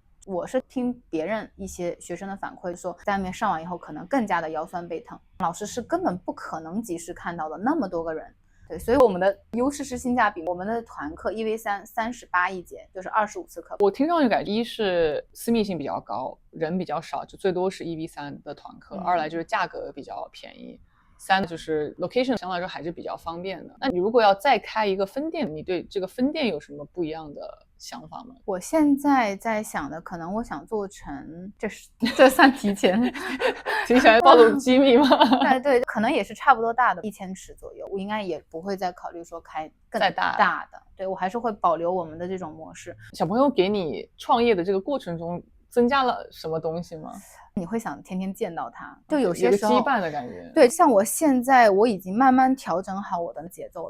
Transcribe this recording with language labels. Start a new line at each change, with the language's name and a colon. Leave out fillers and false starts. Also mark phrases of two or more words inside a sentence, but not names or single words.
Chinese: 我是聽別人一些學生的反饋說，在外面上完以後可能更加的腰酸背疼，老師是根本不可能及時看到的那麼多個人。对，所以我們的優勢是性價比，我們的團課1v3 38一節，就是25次課。我聽上去感覺，一是私密性比較高，人比較少，就最多是1v3的團課，二來就是價格比較便宜。3就是 location 相对來說還是比較方便的。那你如果要再開一個分店，你對這個分店有什麼不一樣的想法嗎？我現在在想的，可能我想做成，這算提前提前暴露機密嗎？对，可能也是差不多大的1000 尺左右，我應該也不會再考慮說開更大的。對，我還是會保留我們的這種模式。小朋友給你創業的這個過程中增加了什麼東西嗎？你會想天天見到他，就有些時候有個羈絆的感覺。對，像我現在我已經慢慢調整好我的節奏了。